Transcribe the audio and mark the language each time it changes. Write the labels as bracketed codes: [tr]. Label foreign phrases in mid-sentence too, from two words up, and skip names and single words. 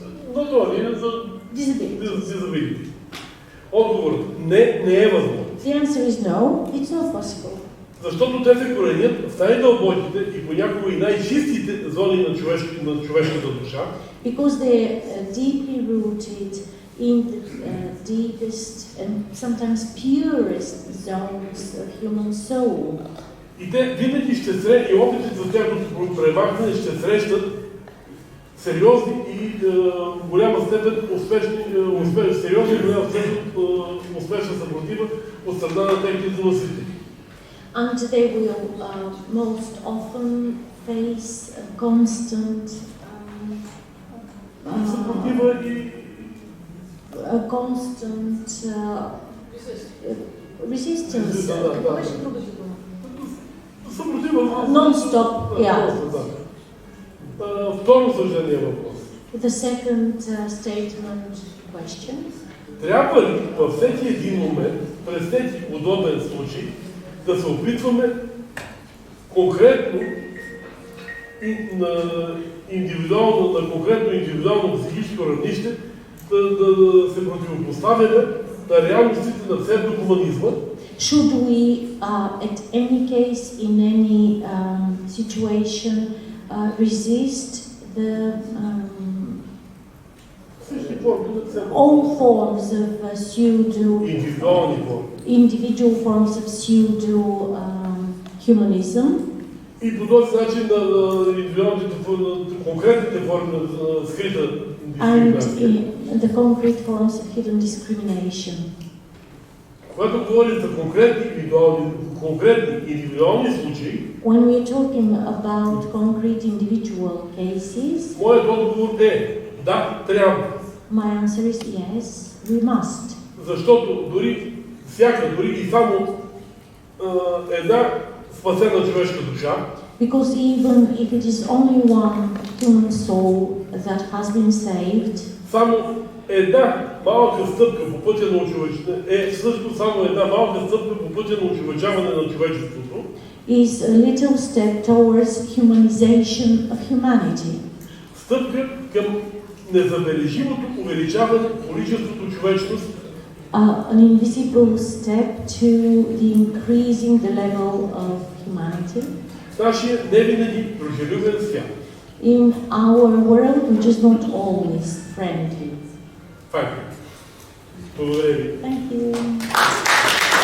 [en] Disability. [bg] Отговорът не е възможно. [en] The answer is no, it's not possible. [bg] Защото те се коренят в най-дълбоките и понякога и най-чистите зони на човешката душа. [en] Because they're deeply rooted in the deepest and sometimes purest zones of human soul. [bg] И те винаги ще срещат, и опитите за тяхното премахване ще срещат сериозни и в голяма степен успешна съпротива от страна на техните носители. [en] And they will most often face a constant [bg] съпротива и [en] resistance. [bg] Съпротива. [en] Non-stop, yeah. [bg] Второ съждение въпрос. [en] The second statement question. [bg] Трябва ли във всеки един момент, през всеки удобен случай, да се опитваме конкретно и на конкретно индивидуално психическо равнище да се противопоставяме на реалностите на псевдохуманизма? [en] Should we, at any case, in any situation, resist the all forms of individual forms of pseudo-humanism? [bg] И по този начин на конкретните форми на скрита дискриминация. [en] And the concrete forms of hidden discrimination. [bg] Когато говорим за конкретни индивидуални случаи, [en] when we are talking about concrete individual cases, [bg] моят отговор е да, трябва. [en] My answer is yes, we must. [bg] Защото дори всяка, дори и само една спасена човешка душа, [en] because even if it is only one human soul that has been saved, [bg] само една малка стъпка по пътя на очевидяване също само една малка стъпка по пътя на очевидяване на човечеството, [en] is a little step towards humanization of humanity. [bg] Стъпка към незабележимото увеличаване количеството човечност, [en] An invisible step to the increasing the level of humanity. [bg] нашия не винаги дружелюбен свят. [en] In our world, which is not always friendly. [bg] Благодаря ви. [en] Thank you.